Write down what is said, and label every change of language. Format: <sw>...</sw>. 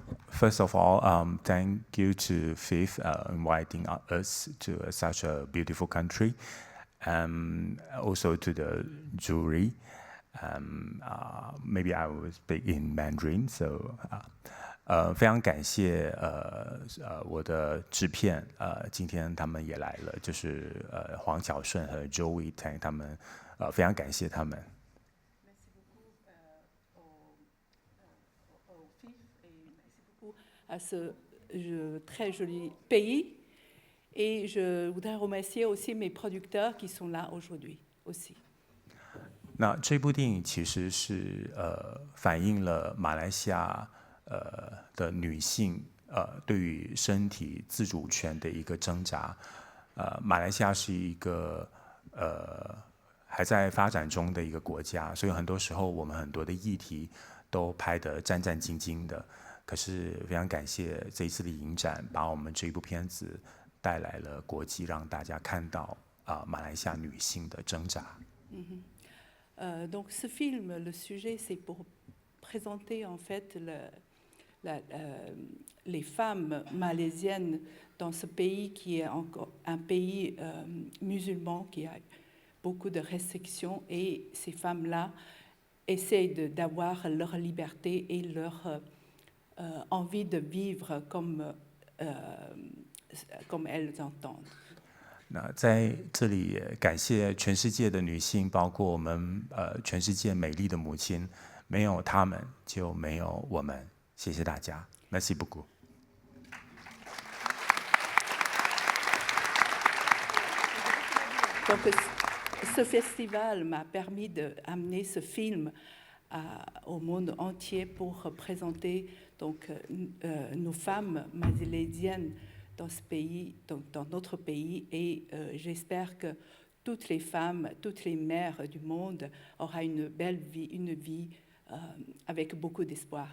<en>First of all, thank you to FIF inviting us to such a beautiful country, also to the jury. Maybe I will speak in Mandarin.</en> <zh>So, 非常感谢我的制片今天他们也来了，就是黄小顺和 Joey Tang 他们非常感谢他们。</zh> <fr>à ce très joli pays Et je voudrais remercier aussi mes producteurs qui sont là aujourd'hui aussi.</fr> <zh>那这部电影其实是反映了马来西亚的女性对于身体自主权的一个挣扎。马来西亚是一个还在发展中的一个国家，所以很多时候我们很多的议题都拍得战战兢兢的。可是非常感谢这一次的影展，把我们这一部片子带来了国际，让大家看到马来西亚女性的挣扎。</zh> <fr>Donc ce film, le sujet, c'est pour présenter en fait les femmes malaisiennes dans ce pays qui est encore un pays musulman, qui a beaucoup de restrictions, et ces femmes-là essayent d'avoir leur liberté et leur envie de vivre comme elles entendent.</fr> <zh>那在这里感谢全世界的女性，包括我们全世界美丽的母亲，没有她们就没有我们。谢谢大家 ，</zh> <fr>Merci beaucoup。 Donc, ce festival m'a permis d'amener ce film au monde entier pour présenter donc, nos femmes malaisiennes dans ce pays, dans notre pays, et j'espère que toutes les femmes, toutes les mères du monde auront une belle vie, une vie avec beaucoup d'espoir.</fr>